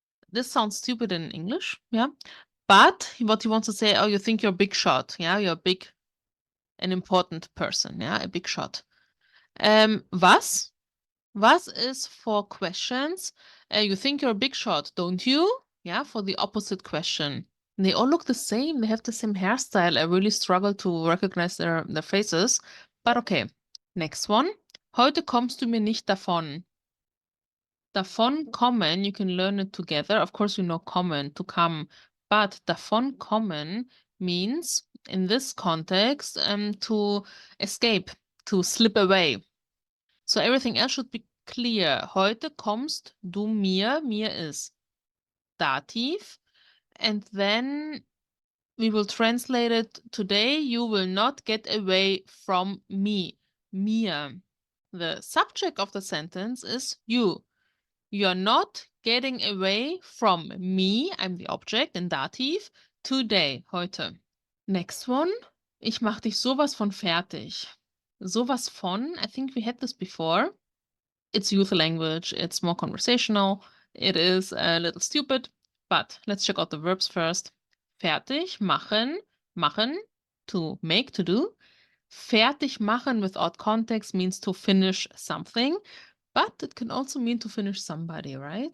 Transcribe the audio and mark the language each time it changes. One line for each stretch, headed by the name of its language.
English: This sounds stupid in English, yeah. But what he wants to say, oh, you think you're a big shot, yeah, you're a big, an important person, yeah, a big shot. Was? Was is for questions. You think you're a big shot, don't you? Yeah, for the opposite question. And they all look the same. They have the same hairstyle. I really struggle to recognize their faces. But okay, next one.
German: Heute kommst du mir nicht davon.
English: Davon kommen, you can learn it together. Of course, you know kommen, to come. But davon kommen means, in this context, to escape, to slip away. So everything else should be clear.
German: Heute kommst du mir.
English: Mir is Dative. And then we will translate it. Today you will not get away from me. Mir. The subject of the sentence is you. You're not getting away from me. I'm the object in Dative. Today. Heute. Next one.
German: Ich mach dich sowas von fertig. Sowas von.
English: I think we had this before. It's youth language, it's more conversational, it is a little stupid, but let's check out the verbs first. Fertig, machen, machen, to make, to do. Fertig machen without context means to finish something, but it can also mean to finish somebody, right?